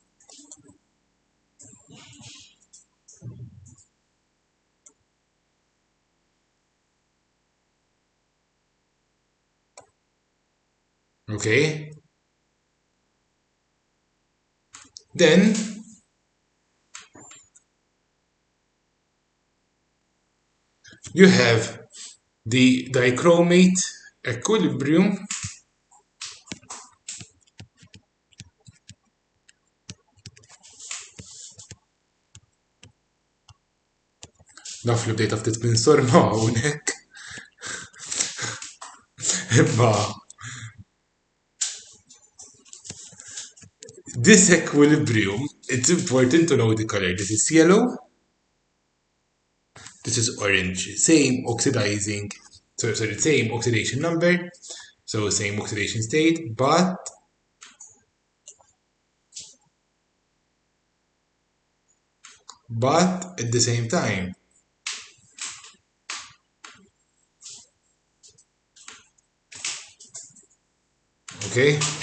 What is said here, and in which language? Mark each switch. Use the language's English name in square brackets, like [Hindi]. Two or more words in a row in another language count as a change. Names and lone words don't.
[English] Okay? Then you have the dichromate equilibrium. [Maltese] Naf li bdejt ftit minn sorma hawnhekk. [English] Imma this equilibrium, it's important to know the color. This is yellow, this is orange. Same oxidizing, sorry, same oxidation number, so same oxidation state, but at the same time, okay?